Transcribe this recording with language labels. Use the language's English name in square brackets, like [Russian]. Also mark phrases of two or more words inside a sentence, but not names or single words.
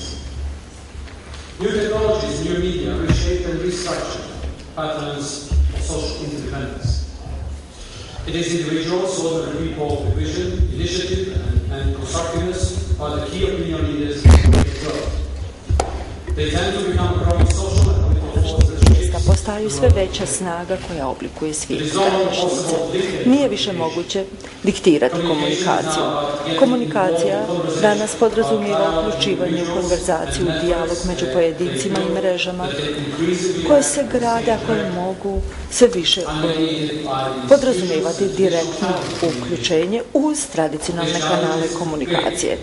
[English] New technologies, new media reshape and restructure patterns of social interdependence. It is individuals, ordinary people with vision, initiative, and constructiveness who are the key opinion leaders in growth. They tend to become a growing social and political force that [Croatian] postaju sve veća snaga koja oblikuje svijet današnjice. Nije više moguće diktirati komunikaciju. Komunikacija danas podrazumijeva uključivanje u konverzaciju, dijalog među pojedincima i mrežama koje se grade, a koje mogu sve više podrazumijevati direktno uključenje uz tradicionalne kanale komunikacije.